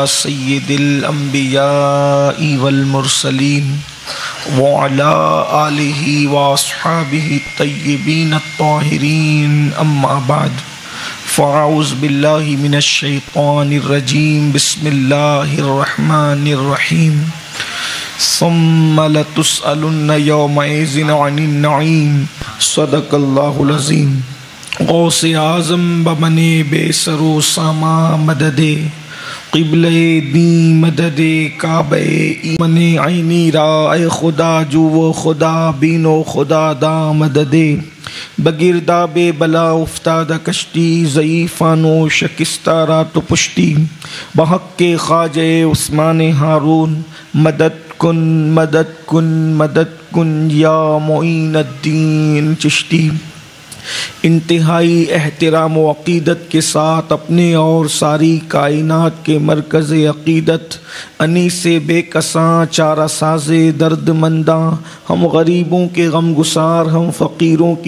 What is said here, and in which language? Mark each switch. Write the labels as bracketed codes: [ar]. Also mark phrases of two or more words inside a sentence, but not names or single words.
[ar] سید الانبیاء والمرسلین وعلی آلہ واصحابہ الطیبین الطاہرین اما بعد فاعوذ باللہ من الشیطان الرجیم بسم اللہ الرحمن الرحیم ثم لتسألن يومئذ عن النعیم صدق اللہ العظیم۔ [fa] غوث اعظم بمن بے سر و ساما مدد قبلِ دین مدد کعبہ ایمن عینی را اے خدا جو و خدا بین و خدا دا مدد بگرداب بلا افتادہ کشتی ضعیفان و شکستہ رات و پشتی بحق کے خواجہ عثمان ہارون مدد کن مدد کن مدد کن یا معین الدین چشتی۔ [ur] انتہائی احترام و عقیدت کے ساتھ اپنے اور ساری کائنات کے مرکز عقیدت انیس بے کساں چارہ ساز درد منداں ہم غریبوں کے غم گسار ہم فقیروں کی